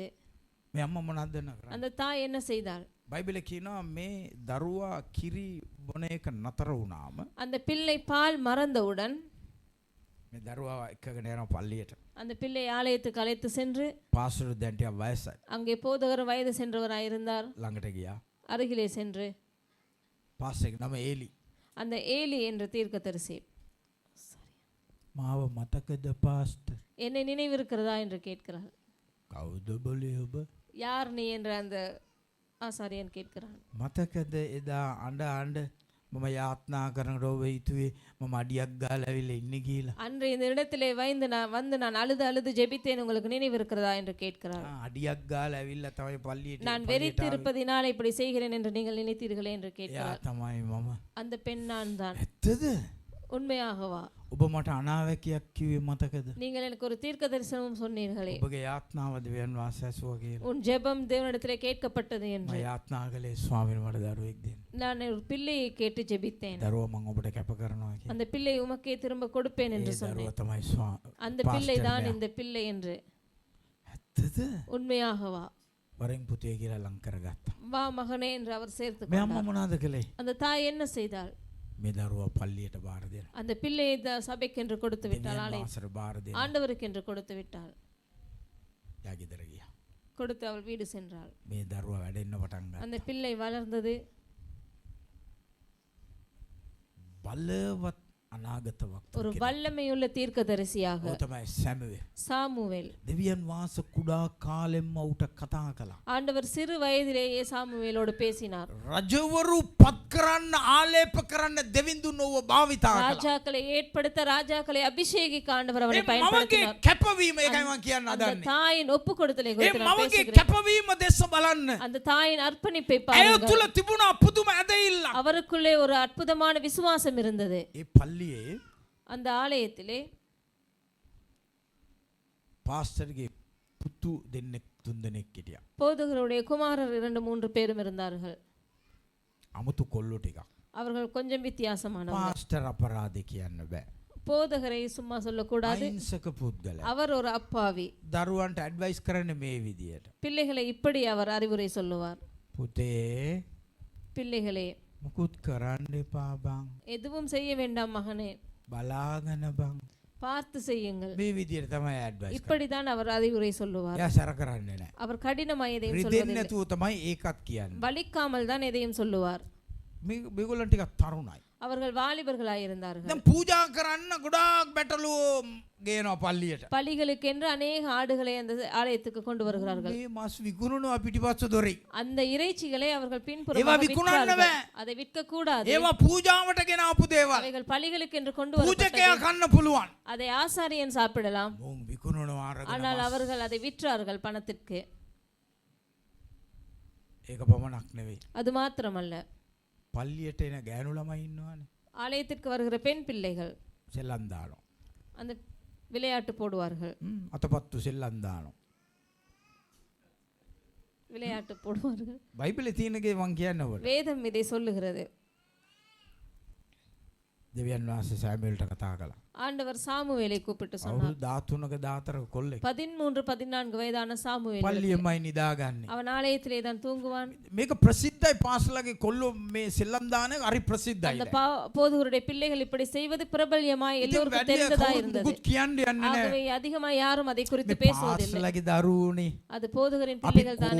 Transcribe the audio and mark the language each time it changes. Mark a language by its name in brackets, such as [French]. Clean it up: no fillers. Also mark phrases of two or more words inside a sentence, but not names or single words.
[Sinhala] මේ අම්මා මොනවද දෙන්න කරන්නේ? [Tamil] அந்த தாய் என்ன செய்தாள்? [Sinhala] බයිබලේ කියනවා මේ දරුවා කිරි බොන එක නතර වුණාම [Tamil] அந்த பிள்ளை பால் மறந்தவுடன் [Sinhala] මේ දරුවා එක්කගෙන යනවා පල්ලියට. [Tamil] அந்த பிள்ளை ஆலயத்துக்கு அழைத்து சென்று, [Sinhala] පාස්ටර් දැන් ටිකක් වයසයි. [Tamil] அங்கே போதகர் வயது சென்றவராய் இருந்தார். [Sinhala] ළඟට ගියා. [Tamil] அருகிலே சென்று [Sinhala] පාස්ටර්ගේ නම ඒලි. [Tamil] அந்த ஏலி என்ற தீர்க்கதரிசி, [Sinhala] මාව මතකද පාස්ටර්? [Tamil] என்னை நினைவிருக்கிறதா என்று கேட்கிறார். [Sinhala] කවුද බොලේ ඔබ? [Tamil] யார் நீ என்று அந்த ஆசாரியன் கேட்கிறான். [Sinhala] මතකද එදා අඬ මම යාත්නා කරනකොට ඔබ හිතුවේ මම අඩියක් ගාලා ඇවිල්ලා ඉන්නේ කියලා. [Tamil] அன்று இந்த இடத்திலே வந்து நான் அழுது ஜெபித்தேன், உங்களுக்கு நினைவிருக்கிறதா என்று கேட்கிறார். [Sinhala] අඩියක් ගාලා ඇවිල්ලා තමයි පල්ලියට. [Tamil] நான் வெறித்து இருப்பதினால் இப்படி செய்கிறேன் என்று நீங்கள் நினைத்தீர்களே என்று [Sinhala] එයා [Tamil] கேட்கிறார். [Sinhala] තමයි මම. [Tamil] அந்த பெண் நான் தான். [Sinhala] ඇත්තද? [Tamil] உண்மையாகவா? [Sinhala] ඔබ මට අනාවැකියක් කිව්වේ මතකද? [Tamil] நீங்கள் எனக்கு ஒரு தீர்க்க தரிசனமும் சொன்னீர்களே, [Sinhala] ඔබගේ යාත්නාව දෙවියන් වහන්සේ ඇසුවා කියලා. [Tamil] உன் ஜெபம் தேவனிடத்திலே கேட்கப்பட்டது [Sinhala] මම [Tamil] என்று. [Sinhala] යාත්නා කළේ ස්වාමීන් මට දරුවෙක් දෙන්න. [Tamil] நான் ஒரு பிள்ளையை கேட்டு ஜெபித்தேன். [Sinhala] දරුවා මම ඔබට කැප කරනවා කියලා. [Tamil] அந்த பிள்ளை உமக்கே திரும்ப கொடுப்பேன் என்று [Sinhala] ඒ [Tamil] சொன்னேன். [Sinhala] දරුවා තමයි [Tamil] அந்த பிள்ளை தான் இந்த பிள்ளை என்று. [Sinhala] ඇත්තද? [Tamil] உண்மையாகவா? [Sinhala] වරෙන් පුතේ කියලා ලං කරගත්තා. [Tamil] வா மகனே என்று அவர் சேர்த்து [Sinhala] මේ අම්මා [Tamil] கொண்டார். [Sinhala] මොනවද කළේ? [Tamil] அந்த தாய் என்ன செய்தாள்? [Sinhala] මේ දරුවා පල්ලියට බාර දෙන්න. [Tamil] அந்த பிள்ளையை சபைக்கு என்று கொடுத்து விட்டாள். [Sinhala] දෙවියන් [Tamil] ஆலய [Sinhala] වහන්සේට බාර දෙන්න. [Tamil] ஆண்டவருக்கு என்று கொடுத்து விட்டாள். [Sinhala] එයා ගෙදර ගියා. [Tamil] கொடுத்து அவள் வீடு சென்றாள். [Sinhala] මේ දරුවා වැඩෙන්න පටන් ගත්තා. [Tamil] அந்த பிள்ளை வளர்ந்தது. [Sinhala] බලවත් අනාගත [Tamil] ஒரு [Sinhala] වක්ත. [Tamil] வல்லமையுள்ள தீர்க்கதரிசியாக [Sinhala] ඔය තමයි සැමුවෙල්. [Tamil] சாமுவேல். [Sinhala] දෙවියන් වහන්සේ කුඩා කාලෙම්ම ඌට කතා කළා. [Tamil] ஆண்டவர் சிறு வயதிலேயே சாமுவேலோடு பேசினார். [Sinhala] රජවරු පත් කරන්න ආලේප කරන්න දෙවිඳුන් ඔව භාවිතා කළා. [Tamil] ராஜாக்களை ஏற்படுத்த, ராஜாக்களை அபிஷேகிக்க ஆண்டவர் அவனை [Sinhala] ඒ මවගේ [Tamil] பயன்படுத்தினார். [Sinhala] කැපවීම ඒකයි මම කියන්න [Tamil] அந்த [Sinhala] හදන්නේ. [Tamil] தாயின் ஒப்பு கொடுத்தலை [Sinhala] ඒ [Tamil] குறித்து நான் [Sinhala] මවගේ [Tamil] பேசுகிறேன். [Sinhala] කැපවීම දෙස බලන්න. [Tamil] அந்த தாயின் அர்ப்பணிப்பை [Sinhala] ඇය [Tamil] பாருங்கள். [Sinhala] තුල තිබුණා පුදුම ඇදහිල්ලක්. [Tamil] அவருக்குள்ளே ஒரு அற்புதமான விசுவாசம் இருந்தது. [Sinhala] ඒ පල්ලියේ [Tamil] அந்த ஆலயத்திலே [Sinhala] පාස්ටර්ගේ පුතු දෙන්නෙක් තුන් දෙනෙක් හිටියා. [Tamil] போதகருடைய குமாரர் 2-3 பேரும் இருந்தார்கள். [Sinhala] අමුතු කොල්ලෝ ටිකක්. [Tamil] அவர்கள் கொஞ்சம் வித்தியாசமானவர்கள். [Sinhala] පාස්ටර් අපරාධේ කියන්න බෑ. [Tamil] போதகரை சும்மா சொல்லக்கூடாது. [Sinhala] අහිංසක පුද්ගලයා. [Tamil] அவர் ஒரு அப்பாவி. [Sinhala] දරුවන්ට ඇඩ්වයිස් කරන්නේ මේ විදියට. [Tamil] பிள்ளைகளை இப்படி அவர் அறிவுரை சொல்லுவார். [Sinhala] පුතේ [Tamil] பிள்ளைகளே, [Sinhala] මුකුත් කරන්න එපා බං. [Tamil] எதுவும் செய்ய வேண்டாம் மகனே, [Sinhala] බලාගෙන බං. [Tamil] பார்த்து செய்யுங்கள். [Sinhala] මේ විදියට තමයි ඇඩ්වයිස් කරන්නේ. [Tamil] இப்படிதான் அவர் அறிவுரை சொல்லுவார். [Sinhala] එයා සැර කරන්නේ නැහැ. [Tamil] அவர் கடினமாய் எதையும் [Sinhala] රිදෙන්නේ [Tamil] சொல்வதில்லை. [Sinhala] නැතුව තමයි ඒකත් කියන්නේ. [Tamil] வலிக்காமல் தான் எதையும் சொல்லுவார். [Sinhala] මේගොල්ලන් ටිකක් තරුණයි. [Tamil] அவர்கள் வாலிபர்களாய் இருந்தார்கள். [Sinhala] දැන් පූජා කරන්න ගොඩාක් බැටළුවෝ ගේනවා පල්ලියට. [Tamil] பலிகளுக்கென்று அநேக ஆடுகளை அந்த ஆலயத்துக்கு கொண்டு வருகிறார்கள். [Sinhala] මේ මස් විකුණනවා පිටිපස්ස දොරේ. [Tamil] அந்த இறைச்சிகளை அவர்கள் [Sinhala] ඒවා [Tamil] பின்புறமாக [Sinhala] විකුණන්න [Tamil] விற்கிறார்கள். [Sinhala] බෑ. [Tamil] அதை விற்க கூடாது. [Sinhala] ඒවා පූජාවට ගෙන ආපු දේවල්. [Tamil] அவைகள் பலிகளுக்கென்று கொண்டு [Sinhala] පූජකයා [Tamil] வரப்பட்டது. [Sinhala] කන්න පුළුවන්. [Tamil] அதை ஆசாரியன் சாப்பிடலாம். [Sinhala] මොන් විකුණනවා අරගෙන. [Tamil] ஆனால் அவர்கள் அதை விற்றார்கள் பணத்திற்கு. [Sinhala] ඒක පමණක් නෙවෙයි. [Tamil] அது மாத்திரமல்ல, [Sinhala] පල්ලියට එන ගෑනු ළමයි ඉන්නවනේ. [Tamil] ஆலயத்திற்கு வருகிற பெண் பிள்ளைகள் [Sinhala] සෙල්ලම් දානවා. [Tamil] அந்த விளையாட்டு போடுவார்கள். [Sinhala] අතපත්තු සෙල්ලම් දානවා. [Tamil] விளையாட்டு போடுவார்கள். [Sinhala] බයිබලේ තියෙනගේ මං කියන්න ඕනේ. [Tamil] வேதம் இதை சொல்லுகிறது. [Sinhala] දෙවියන් වහන්සේ සෑමුවෙල්ට කතා කළා. [Tamil] ஆண்டவர் சாமுவேலை கூப்பிட்டு சொன்னார். [Sinhala] අවුරුදු 13ක 14ක කොල්ලෙක්. [Tamil] 13 14 வயதான சாமுவேல் [Sinhala] පල්ලියමයි නිදාගන්නේ. [Tamil] அவன் ஆலயத்திலே தான் தூங்குவான். [Sinhala] මේක ප්‍රසිද්ධයි පාසලගේ කොල්ලෝ මේ සෙල්ලම් දාන එක හරි ප්‍රසිද්ධයි. [Tamil] அந்த போதகருடைய பிள்ளைகள் இப்படி செய்வது பிரபல்யமாய் எல்லோருக்கும் தெரிந்ததா இருந்தது. [Sinhala] මුකුත් කියන්න යන්නේ නැහැ. [Tamil] ஆகவே அதிகமாக யாரும் அதை குறித்து [Sinhala] මේ [Tamil] பேசுவதில்லை. [Sinhala] පාසලගේ දරුවෝනේ. [Tamil] அது போதகரின் [Sinhala] අපි [Tamil] பிள்ளைகள் தானே.